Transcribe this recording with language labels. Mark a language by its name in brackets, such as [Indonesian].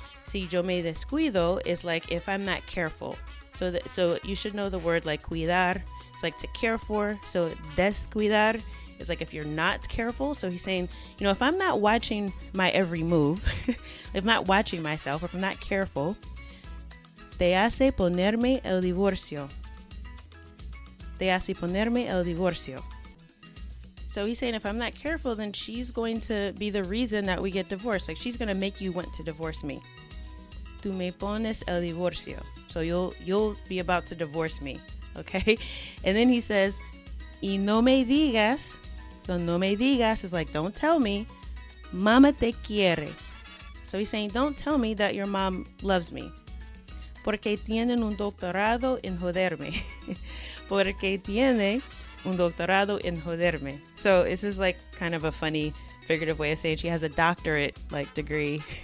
[Spanish] Si yo me descuido [English] is like if I'm not careful. So you should know the word like cuidar. It's like to care for. So descuidar is like if you're not careful. So he's saying, if I'm not watching my every move, if I'm not watching myself, or if I'm not careful, [Spanish] te hace ponerme el divorcio. Te hace ponerme el divorcio. [English] So he's saying if I'm not careful, then she's going to be the reason that we get divorced. Like she's going to make you want to divorce me. [Spanish] Tú me pones el divorcio. [English] So you'll be about to divorce me. Okay? And then he says, [Spanish] y no me digas. [English] So [Spanish] no me digas [English] is like don't tell me. [Spanish] Mama te quiere. [English] So he's saying don't tell me that your mom loves me. [Spanish] Porque tienen un doctorado en joderme. Porque tiene un doctorado en joderme. [English] So this is like kind of a funny figurative way of saying she has a doctorate like degree.